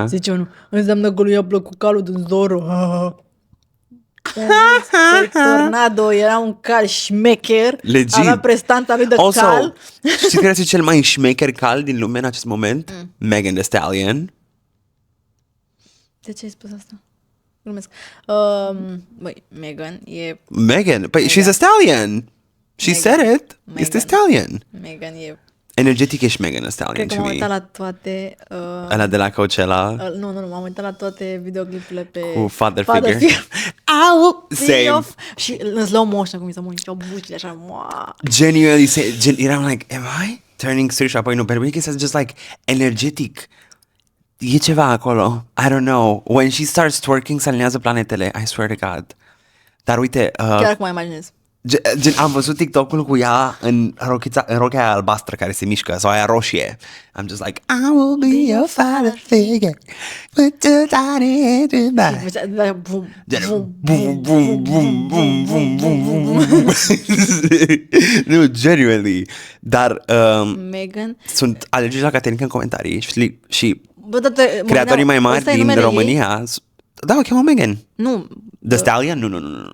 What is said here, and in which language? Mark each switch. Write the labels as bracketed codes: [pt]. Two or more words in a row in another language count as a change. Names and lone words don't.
[ro] Zice unul, înseamnă că lui a plăcut calul din Zorro. Tornado era un cal șmecher, [en] Legit. [ro] avea prestanța lui de [en] Also, [ro] cal. știi care este cel mai șmecher cal din lume în acest moment? Megan Thee Stallion. De ce ai spus asta? Glumesc. Băi, Megan e... [en] Megan, păi she's a stallion. She said it. [ro] Este stallion. Megan e... Energetic ești Megan Thee Stallion Cred că [en] to [ro] m-am [en] me. [ro] uitat la toate... Ăla de la Coachella nu, m-am uitat la toate videoclipurile pe... cu Father Figure. Au! Same. Și în slow motion, cum mi se muncau bucile așa, moa. [en] Genuinely, eram like, am I turning serious? [ro] Apoi nu, [en] but because it's just like energetic. [ro] E ceva acolo. [en] I don't know. When she starts twerking, [ro] se alinează planetele. [en] I swear to God. [ro] Dar uite, Chiar acum mă imaginez. gen, am văzut TikTok-ul cu ea în rochea aia albastră care se mișcă, sau aia roșie. [en] I'm just like, I will be your father figure. Put your tiny head in my... Bum, bum, bum, bum, bum, bum, bum, bum. [ro] Nu, genuinely. Dar Megan... sunt alergici la Caterinca în comentarii și Bă, dar mă creatorii mai gândeam, mari ăsta e din numele România... Da, o cheamă Megan. Ei? Nu. The Stallion? Nu.